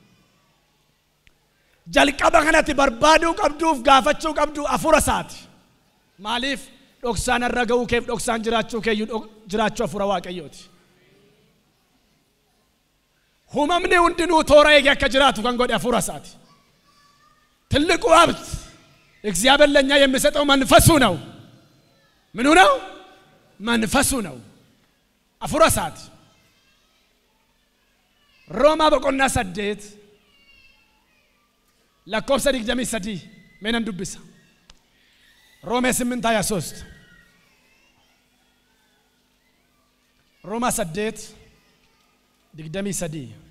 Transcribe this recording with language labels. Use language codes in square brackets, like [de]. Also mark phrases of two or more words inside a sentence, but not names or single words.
[om] Jalqaba kanatti barbaaduu qabduuf gaafachuu qabdu hafuura isaati. Maaliif dhoksaan irra ga'uu keef dhoksaan jiraachuu keeyyuu jiraachuu hafuura Waaqayyooti. Humamni hundinuu toora eegee akka jiraatu kan godhe hafuura isaati. [am] ትልቁ ሀብት እግዚአብሔር ለኛ የሚሰጠው መንፈሱ ነው። ምኑ ነው? መንፈሱ ነው። [om] hafuura isaati. Roomaa boqonnaa 8 lakkoofsa 23 meenan dubbisa. Roomee 8:23. Roomaa 8:23.